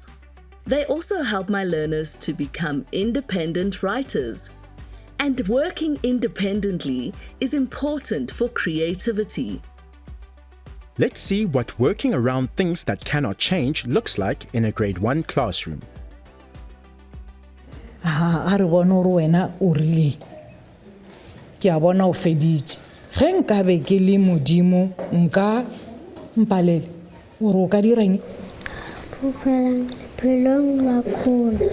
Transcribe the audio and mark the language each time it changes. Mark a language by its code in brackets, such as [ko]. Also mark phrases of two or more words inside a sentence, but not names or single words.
[en] They also help my learners to become independent writers. And working independently is important for creativity. Let's see what working around things that cannot change looks like in a grade 1 classroom. [nso] A re bona gore wena o rile. Ke a bona o feditše. Ge nka be ke le modimo nka mpalele gore o ka direng? Fofela lefelong la kgole.